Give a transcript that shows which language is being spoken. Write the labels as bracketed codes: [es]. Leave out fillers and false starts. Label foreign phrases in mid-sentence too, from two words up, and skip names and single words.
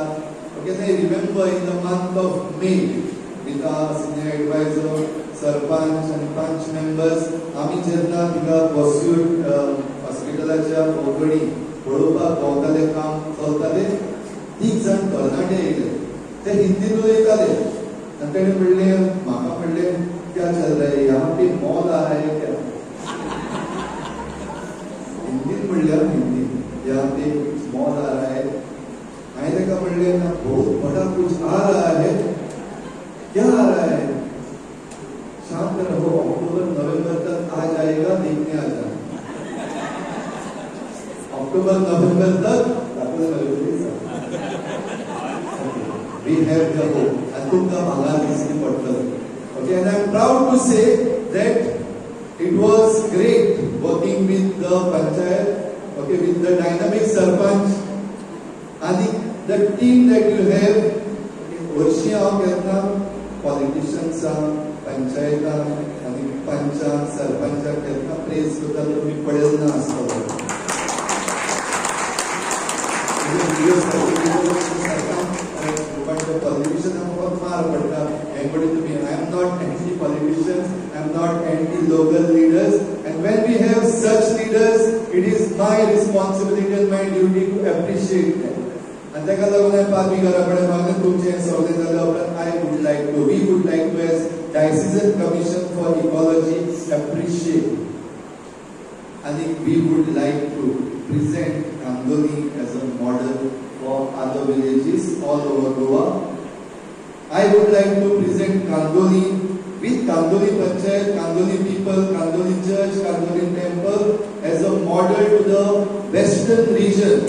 [en] okay, they remember in the month of May with our senior advisor, [kok] सरपंच आनी पंच मेंबर्स आमी जेन्ना थिंगा पॉस्यूट हॉस्पिटलाच्या भोंवतणी पळोवपाक भोंवताले, काम चलतालें, 3 जाण तरणाटे येयले. ते हिंदीन उलयताले आनी तेणें म्हणलें, म्हाका म्हणलें, [hi] क्या चल रहा है यहाँ पे मॉल आ रहा है क्या? [kok] हिंदीन म्हणल्यार हिंदी, [hi] यहाँ पे मॉल आ रहा है. [kok] हांवें ताका म्हणलें, [hi] बहुत बड़ा कुछ आ रहा है, क्या आ रहा है? शांत रहो, अक्टूबर नवंबर तक आ जाएगा, देखने आ जाना. अक्टूबर नवंबर तक [en] we have the hope. [kok] And तुमकां भांगार दिसली पडटलें. [en] Okay, and I'm proud to say that it was great working with the panchayat, okay, with the dynamic sarpanch, and the team that you have. [kok] वर्षी हांव केन्ना पॉलिटिशियन्सांक, पंचायतांक आनी पंचांक, सरपंचाक केन्ना प्रेज करता तुमी पळयलें ना आसतलें. [en] Politicians are far better. According to me, I am not anti-politicians. I am not anti-local leaders. And when we have such leaders, it is my responsibility and my duty to appreciate them. And [kok] ताका लागून हांवें पाद्रीगारा कडेन मागून तुमचें सगळें जाल्या उपरांत [en] we would like to as Diocesan Commission for Ecology appreciate, and we would like to present Kandoli as a model for other villages all over Goa. I would like to present Kandoli with Kandoli Panchayat, Kandoli people, Kandoli Church, Kandoli Temple as a model to the Western region.